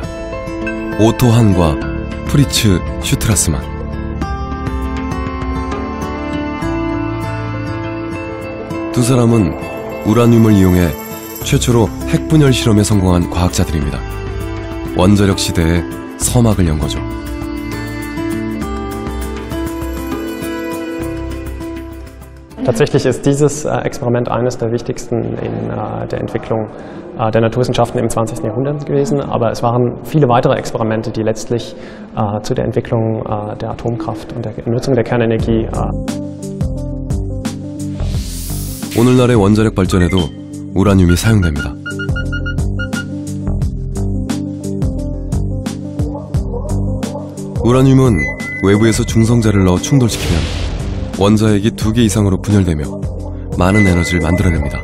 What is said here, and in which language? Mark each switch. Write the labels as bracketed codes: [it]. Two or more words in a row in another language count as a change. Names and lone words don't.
[ko] 오토 한과 프리츠 슈트라스만. 두 사람은 우라늄을 이용해 최초로 핵분열 실험에 성공한 과학자들입니다. 원자력 시대의 서막을 연 거죠. [de] Tatsächlich ist dieses Experiment eines der wichtigsten in der Entwicklung der Naturwissenschaften im 20. Jahrhundert gewesen, aber es waren viele weitere Experimente, die letztlich zu der Entwicklung der Atomkraft und der Nutzung der Kernenergie. [ko] 오늘날의 원자력 발전에도 우라늄이 사용됩니다. 우라늄은 외부에서 중성자를 넣어 충돌시키면 원자핵이 2개 이상으로 분열되며 많은 에너지를 만들어냅니다.